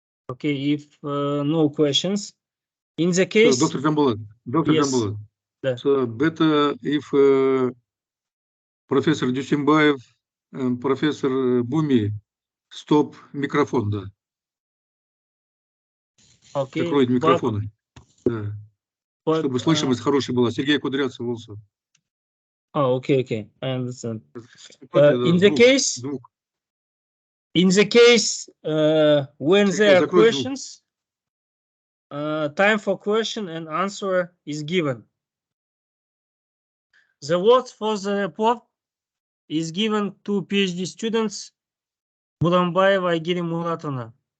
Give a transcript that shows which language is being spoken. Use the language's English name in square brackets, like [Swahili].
[English] Okay, if no questions, in the case. So, Dr. Jambulak, Yes. So better if Professor Дюсембаев and Professor Bumi stop [Russian] микрофон, да. [English] Okay. [Russian] Закроют микрофоны. Да. Чтобы слышимость хорошая была. Сергей Кудрявцев also. [English] Oh, okay, I understand. In the case when there are questions, time for question and answer is given. The words for the report is given to PhD students Буранбаева Айгерим Муратовна.